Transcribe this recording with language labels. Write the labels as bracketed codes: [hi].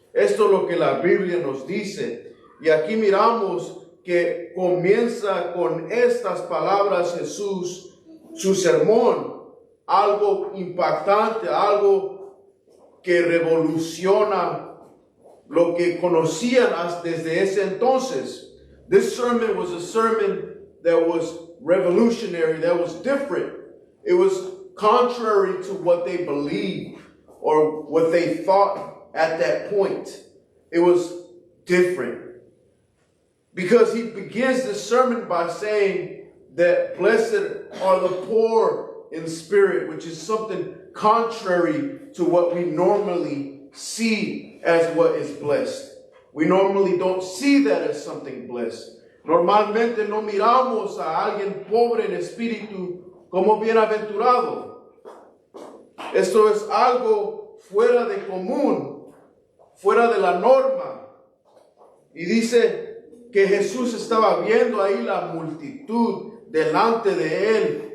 [es] Esto es lo que la Biblia nos dice. Y aquí miramos que comienza con estas palabras Jesús, su sermón, algo impactante, algo que revoluciona lo que conocían desde ese entonces. [en] This sermon was a sermon that was revolutionary, that was different. It was contrary to what they believed or what they thought at that point. It was different. Because he begins the sermon by saying that blessed are the poor in spirit, which is something contrary to what we normally see as what is blessed. We normally don't see that as something blessed. [es] Normalmente no miramos a alguien pobre en espíritu como bienaventurado. Esto es algo fuera de común, fuera de la norma. Y dice que Jesús estaba viendo ahí la multitud delante de él.